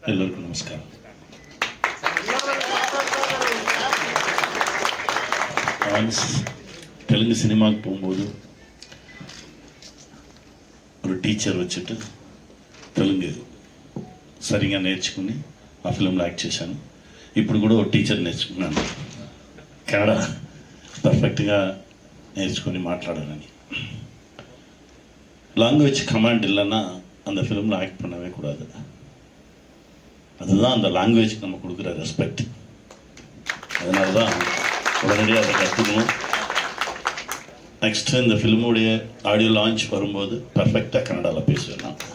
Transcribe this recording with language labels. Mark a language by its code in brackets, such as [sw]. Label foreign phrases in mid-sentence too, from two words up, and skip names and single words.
[ta] எல்லோருக்கும் நமஸ்காரம். தெலுங்கு சினிமாவுக்கு போகும்போது ஒரு టీచర్ வச்சுட்டு [te] తెలుగు సరిగా నేర్చుకుని ఆ ఫిల్మ్లో యాక్ట్ చేశాను. ఇప్పుడు కూడా ఒక టీచర్ నేర్చుకున్నాను, కన్నడ పర్ఫెక్ట్గా నేర్చుకొని మాట్లాడాలని. [ta] லாங்குவேஜ் கமாண்ட் இல்லைன்னா அந்த ஃபிலிமில் ஆக்ட் பண்ணவே கூடாது. அதுதான் அந்த லாங்குவேஜுக்கு நம்ம கொடுக்குற ரெஸ்பெக்ட். அதனால தான் உடனடியாக அதை கற்றுக்கணும். நெக்ஸ்ட்டு இந்த ஃபிலிமுடைய ஆடியோ லான்ச் வரும்போது பர்ஃபெக்டாக கன்னடாவில் பேசுவேன்.